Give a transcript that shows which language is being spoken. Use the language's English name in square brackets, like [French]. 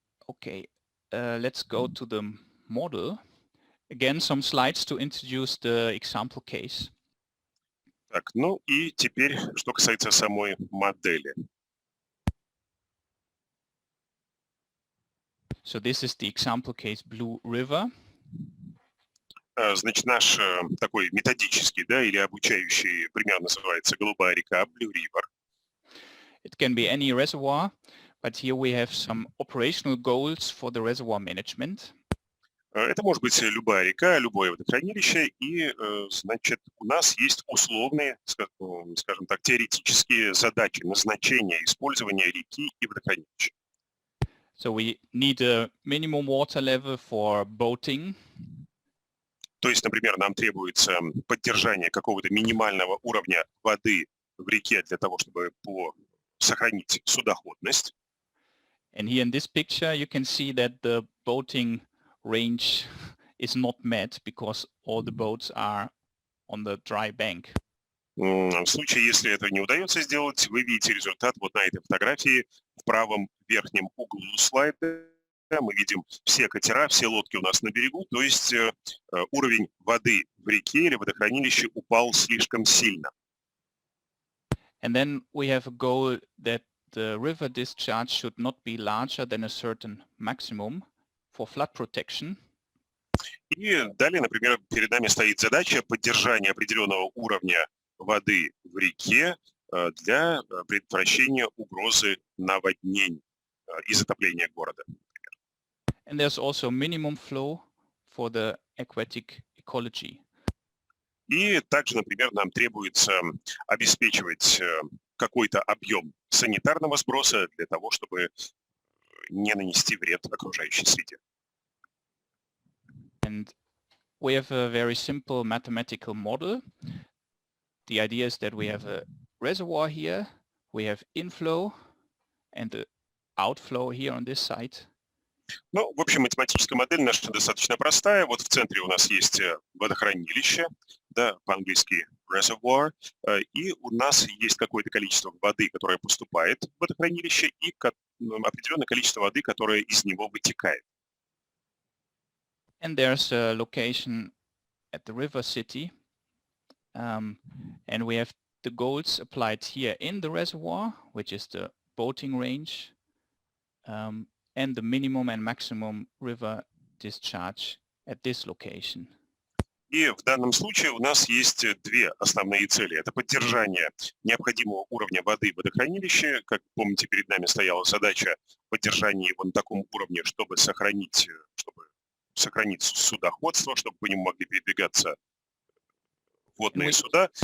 [English] Okay, let's go to the model. Again, some slides to introduce the example case. [Russian] Так, ну и теперь, что касается самой модели. [English] So this is the example case Blue River. [Russian] Значит, наш такой методический, да, или обучающий пример называется «Голубая река», Blue River. [English] It can be any reservoir, but here we have some operational goals for the reservoir management. [Russian] Это может быть любая река, любое водохранилище, и, значит, у нас есть условные, скажем так, теоретические задачи, назначения использования реки и водохранилища. [English] So we need a minimum water level for boating. [Russian] То есть, например, нам требуется поддержание какого-то минимального уровня воды в реке для того, чтобы сохранить судоходность. [English] And here in this picture, you can see that the boating range is not met because all the boats are on the dry bank. [Russian] В случае, если это не удается сделать, вы видите результат вот на этой фотографии в правом верхнем углу слайда. Мы видим все катера, все лодки у нас на берегу, то есть уровень воды в реке или водохранилище упал слишком сильно. [English] And then we have a goal that the river discharge should not be larger than a certain maximum for flood protection. [Russian] И далее, например, перед нами стоит задача поддержания определенного уровня воды в реке для предотвращения угрозы наводнений и затопления города. [English] And there's also minimum flow for the aquatic ecology. [Russian] И также, например, нам требуется обеспечивать какой-то объем санитарного сброса для того, чтобы не нанести вред окружающей среде. [English] And we have a very simple mathematical model. The idea is that we have a reservoir here, we have inflow and the outflow here on this side. [Russian] Ну, в общем, математическая модель наша достаточно простая. Вот в центре у нас есть водохранилище, да, по-английски reservoir, и у нас есть какое-то количество воды, которое поступает в водохранилище, и определенное количество воды, которое из него вытекает. [English] And there's a location at the river city. And we have the goals applied here in the reservoir, which is the boating range, and the minimum and maximum river discharge at this location. [Russian] И в данном случае у нас есть две основные цели. Это поддержание необходимого уровня воды в водохранилище. Как помните, перед нами стояла задача поддержания его на таком уровне, чтобы сохранить судоходство, чтобы по нему могли передвигаться водные суда.